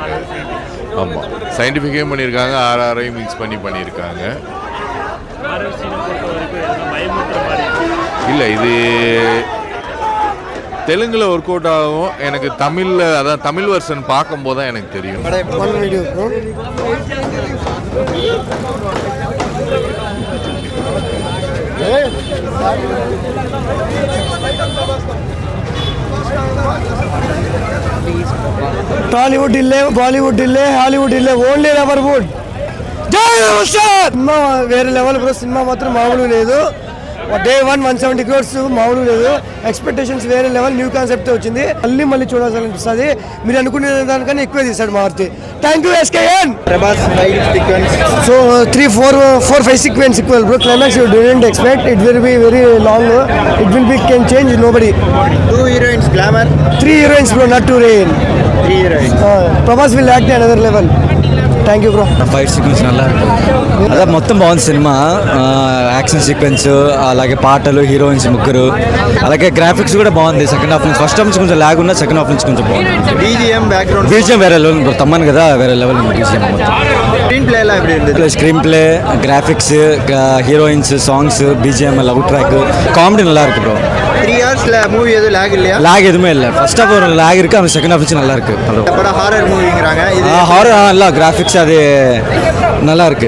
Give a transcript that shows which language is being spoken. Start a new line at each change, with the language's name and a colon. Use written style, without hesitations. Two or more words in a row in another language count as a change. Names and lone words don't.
Tamil: ஆமாம், சயின்டிஃபிக்கையும் பண்ணியிருக்காங்க, ஆர்ஆரையும் மிக்ஸ் பண்ணி பண்ணியிருக்காங்க. இல்லை, இது தெலுங்குல ஒர்க் அவுட் ஆகும். எனக்கு தமிழில், அதான் தமிழ் வெர்ஷன் பார்க்கும்போது தான் எனக்கு தெரியும்.
Telugu: టాలీవుడ్ ఇల్లే, బాలీవుడ్ ఇల్లే, హాలీవుడ్ ఇల్లే, ఓన్లీ రబ్బర్వుడ్. సినిమా వేరే లెవెల్ బ్రో. సినిమా మాత్రం మామూలు లేదు. డే 1 170 crores మామూలు లేదు. ఎక్స్పెక్టేషన్స్ వేరే లెవెల్,
English: new concept
Telugu: వచ్చింది. మళ్ళీ చూడాల్సినిపిస్తుంది. మీరు అనుకునే దానికన్నా ఎక్కువ తీశాడు మారుతి.
English: thank you SKN. Prabhas fight sequence
Telugu: సో 3-4-5 sequence equal bro.
English: Climax you didn't expect. It will be very long. It will be can change nobody. 2 heroines glamour, 3 heroines bro, not 2 heroines. 3 heroines. Prabhas will act another level. thank you bro. fight sequence
Telugu: నల్లా అదే మొత్తం బాగుంది సినిమా.
English: action sequence,
Telugu: అలాగే పాటలు, హీరోయిన్స్ ముగ్గురు, అలాగే గ్రాఫిక్స్ కూడా బాగుంది.
English: second half
Telugu: నుంచి,
English: first half
Telugu: నుంచి కొంచెం లాగ్ ఉన్నా,
English: second half
Telugu: నుంచి కొంచెం బాగుంది.
English: BGM, background
Telugu: బీజిఎం వేరే లెవెల్ బ్రో. తమ్మన్ కదా, వేరే లెవెల్ ఉంది బీజిఎం మొత్తం. స్క్రీన్ ప్లే ఎలా
Tamil: எப்படி இருந்தது?
English: screen play, graphics, heroines, songs, BGM, love track, comedy
Tamil: நல்லா இருக்கு
English: ப்ரோ.
Tamil: 3 hours மூவி எதுவும் லேக் இல்லையா? லேக் எதுவுமே இல்லை.
English: first half
Tamil: ஒரு லேக் இருக்குது, அந்த
English: second half
Tamil: வச்சு நல்லா இருக்கு. படம் ஹாரர் மூவிங்கிறாங்க. இது ஹாரர் நல்லா கிராஃபிக்ஸ், அது நல்லா இருக்கு.